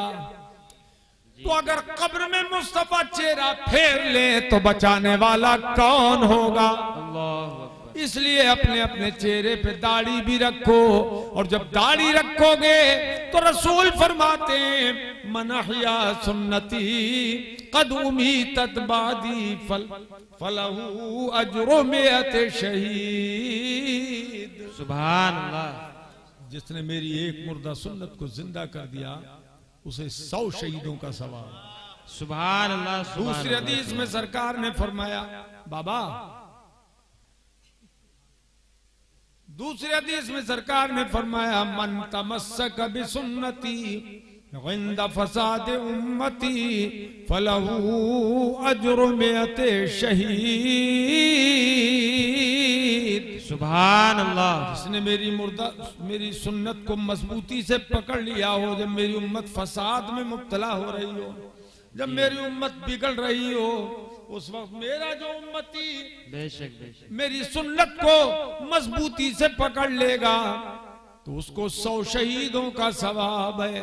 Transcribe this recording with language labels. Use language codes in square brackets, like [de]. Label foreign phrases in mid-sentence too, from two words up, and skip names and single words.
[hi] तो अगर कब्र में मुस्तफा चेहरा फेर ले तो बचाने वाला कौन होगा? इसलिए अपने अपने चेहरे पे दाढ़ी भी रखो, और जब दाढ़ी रखोगे तो रसूल फरमाते हैं [ar] من أحيا سنتي قد أميتت بعدي فله أجر مئة شهيد. سبحان الله, [hi] जिसने मेरी एक मुर्दा सुन्नत को जिंदा कर दिया उसे 100 शहीदों का सवाब। [ar] سبحان الله. [hi] दूसरी हदीस में सरकार ने फरमाया, बाबा, दूसरी हदीस में सरकार ने फरमाया [ar] من تمسك بسنتي عند فساد أمتي فله أجر مئة شهيد. سبحان الله. [hi] जिसने मेरी सुन्नत को मजबूती से पकड़ लिया हो, जब मेरी उम्मत फसाद में मुब्तला हो रही हो, जब मेरी उम्मत बिगड़ रही हो, उस वक्त मेरा जो उम्मती बेशक बेशक मेरी सुन्नत को मजबूती से पकड़ लेगा तो उसको 100 शहीदों का सवाब है।